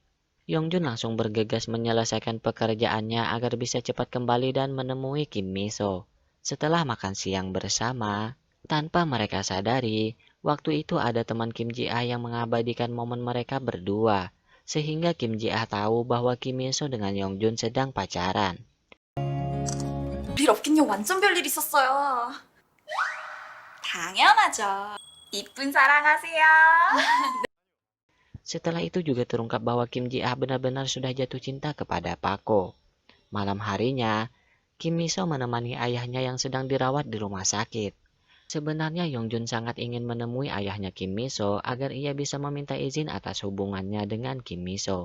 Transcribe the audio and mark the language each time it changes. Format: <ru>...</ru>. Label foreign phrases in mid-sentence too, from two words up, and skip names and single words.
<id>Yongjun langsung bergegas menyelesaikan pekerjaannya agar bisa cepat kembali dan menemui Kim Miso. Setelah makan siang bersama, tanpa mereka sadari, waktu itu ada teman Kim Ji-ah yang mengabadikan momen mereka berdua, sehingga Kim Ji-ah tahu bahwa Kim Miso dengan Yongjun sedang pacaran.</id> <ko>일 없긴요. 완전 별일 있었어요. 당연하죠. 이쁜 사랑하세요.</ko> <id>Setelah itu juga terungkap bahwa Kim Ji-ah benar-benar sudah jatuh cinta kepada Pako. Malam harinya, Kim Miso menemani ayahnya yang sedang dirawat di rumah sakit. Sebenarnya Yongjun sangat ingin menemui ayahnya Kim Miso agar ia bisa meminta izin atas hubungannya dengan Kim Miso.</id>